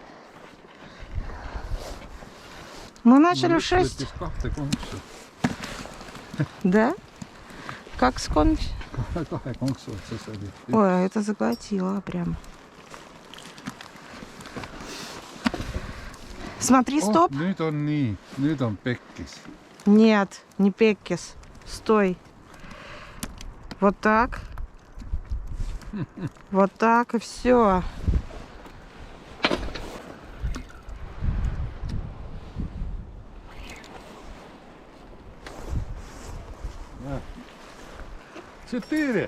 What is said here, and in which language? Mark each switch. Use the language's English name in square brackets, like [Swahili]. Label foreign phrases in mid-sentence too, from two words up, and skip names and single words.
[Russian] Мы начали в 6. Да? Как сколько? Ой, это заглотила прям. Смотри, стоп. [Finnish] Nyt on niin. Nyt on pekkis. [Russian] Нет, не пеккис. Стой. Вот так. Вот так и все. Четыре.